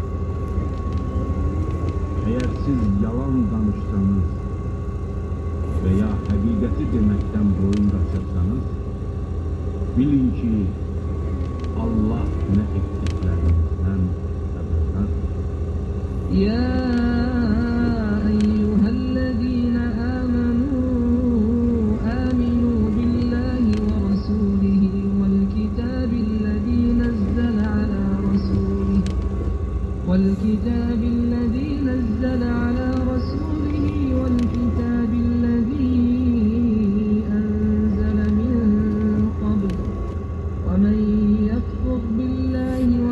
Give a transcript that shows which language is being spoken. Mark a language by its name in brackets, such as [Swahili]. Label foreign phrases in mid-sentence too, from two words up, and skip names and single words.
[Azerbaijani] Eğer siz yalan danışsanız veya həqiqəti deməkdən boyun qaçırsanız, bilin ki, Allah nə etdiklərinizdən xəbərdardır. [Arabic] يا أيها الذين آمنوا بالله ورسوله والكتاب الذي نزل على رسوله والكتاب الذي أنزل من قبل ومن يكفر بالله